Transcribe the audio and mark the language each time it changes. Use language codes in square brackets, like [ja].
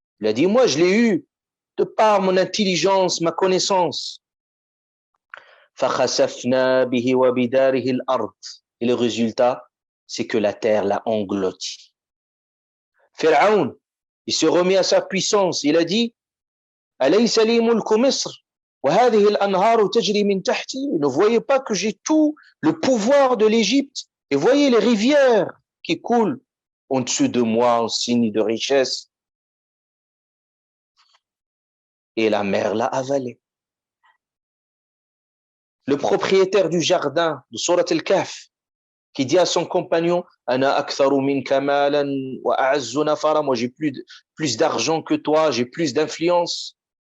[fr] Il a dit, moi je l'ai eu de par mon intelligence, ma connaissance. [ar] فخسفنا به وبداره الأرض. [fr] Et le résultat, c'est que la terre l'a englouti. Pharaon, il s'est remis à sa puissance. Il a dit, [ar] أليس لي ملك مصر وهذه الأنهار تجري من تحتي. [fr] Ne voyez pas que j'ai tout le pouvoir de l'Égypte et voyez les rivières qui coulent au-dessus de moi en signe de richesse. Et la mer l'a avalé. Le propriétaire du jardin de Surat al-Kahf qui dit à son compagnon, [ar] Ana aktharu minka malan wa a'azzu nafara, [fr] moi j'ai plus d'argent que toi, j'ai plus d'influence.